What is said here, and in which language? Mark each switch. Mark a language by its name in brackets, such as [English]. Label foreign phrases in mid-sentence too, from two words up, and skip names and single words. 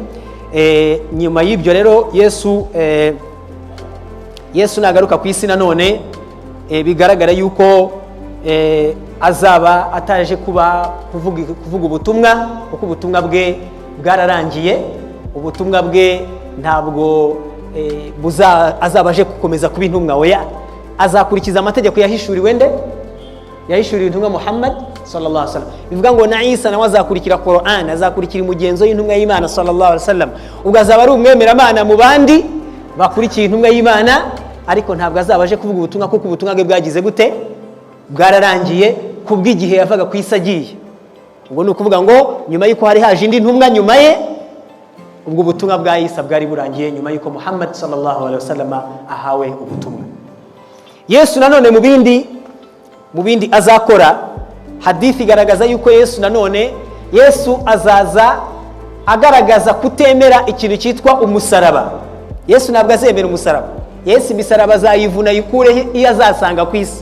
[Kinyarwanda] Nyuma y'ibyo rero Yesu nagaruka ku isi nanone, bigaragara yuko azaba ataje kuvuga ubutumwa, kuko ubutumwa bwe bwararangiye. Ubutumwa bwe ntabwo azaba aje gukomeza kuba intumwa, oya, azakurikiza amategeko yahishuriwe nde? Yahishuriwe intumwa Muhammad [Arabic] صلى الله عليه وسلم. [Kinyarwanda] Bivuga ngo na Isa nawe azakurikira Qur'an, azakurikira umugenzo y'intumwa y'Imana [Arabic] صلى الله عليه وسلم. [Kinyarwanda] Ubwo azaba ari umwemera Imana mu bandi bakurikiye intumwa y'Imana, ariko ntabwo azaba aje kuvuga ubutumwa, kuko ubutumwa bwe bwagize gute? Bwararangiye kubw'igihe yavaga ku isi agiye. Ubwo ni ukuvuga ngo nyuma y'uko hari haje indi ntumwa nyuma ye, ubwo ubutumwa bwa Isa bwari burangiye nyuma y'uko Muhammad [Arabic] صلى الله عليه وسلم [Kinyarwanda] ahawe ubutumwa. Yesu nanone mu bindi azakora, hadithi igaragaza yuko Yesu nanone azaza agaragaza kutemera ikintu cyitwa umusaraba. Yesu ntabwo azemera umusaraba. Yesu imisaraba azayivuna yikureho iyo azasanga ku isi.